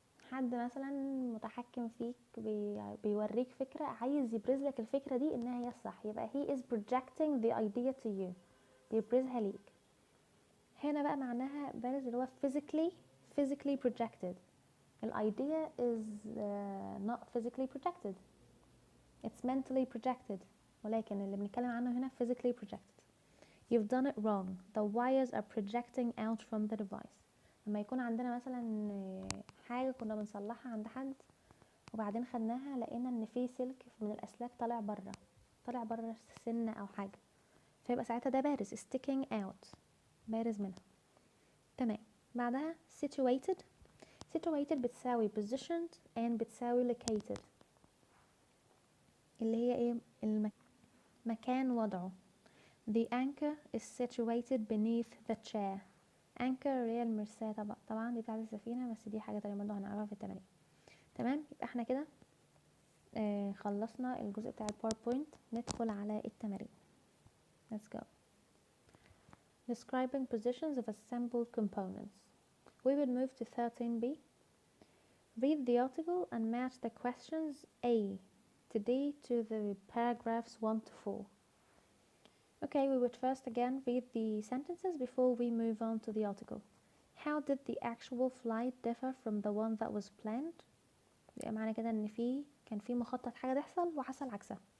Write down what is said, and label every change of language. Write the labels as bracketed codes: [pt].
[ar] حد مثلا متحكم فيك بيوريك فكرة عايز يبرز لك الفكرة دي انها هي الصح، يبقى [en] he is projecting the idea to you، [ar] بيبرزها ليك. هنا بقى معناها بارز اللي هو physically projected. [en] ال idea is not physically projected, it's mentally projected، [ar] ولكن اللي بنتكلم عنه هنا [en] physically projected. You've done it wrong, the wires are projecting out from the device. [ar] لما يكون عندنا مثلا حاجة كنا بنصلحها عند حد وبعدين خدناها لقينا ان في سلك من الاسلاك طالع بره سنة او حاجة، فيبقى ساعتها ده بارز sticking out، بارز منها. تمام، بعدها situated بتساوي positioned and بتساوي located، اللي هي ايه؟ مكان وضعه. [en] The anchor is situated beneath the chair. [ar] anchor هي المرساة، طبعا دي بتاعت السفينة، بس دي حاجة تانية برضه هنعرفها في التمارين. تمام، يبقى احنا كده خلصنا الجزء بتاع الباوربوينت. ندخل على التمارين. [en] let's go. describing positions of assembled components. we will move to 13b. read the article and match the questions A to D to the paragraphs 1 to 4. Okay, we would first again read the sentences before we move on to the article. How did the actual flight differ from the one that was planned? [ar] يبقى معنى كده ان كان في مخطط حاجة تحصل وحصل عكسها.